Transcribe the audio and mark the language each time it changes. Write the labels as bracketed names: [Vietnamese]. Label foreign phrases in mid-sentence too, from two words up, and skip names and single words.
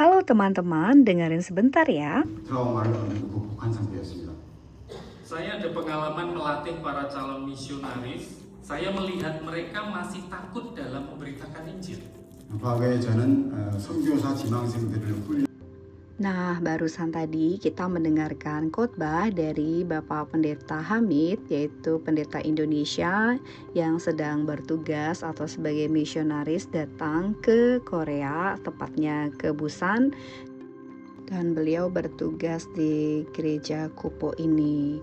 [Indonesian] teman-teman, dengerin sebentar ya. [Korean] 트라우마를 어느 정도 극복한 상태였습니다. [Indonesian] Saya ada pengalaman melatih para calon misionaris. Saya melihat mereka masih takut dalam memberitakan Injil. [Korean] 과거에 저는 선교사 지망생들을 훈련 [Indonesian] Nah, barusan tadi kita mendengarkan khotbah dari Bapak Pendeta Hamid, yaitu pendeta Indonesia yang sedang bertugas atau sebagai misionaris datang ke Korea, tepatnya ke Busan, dan beliau bertugas di gereja Kupo ini.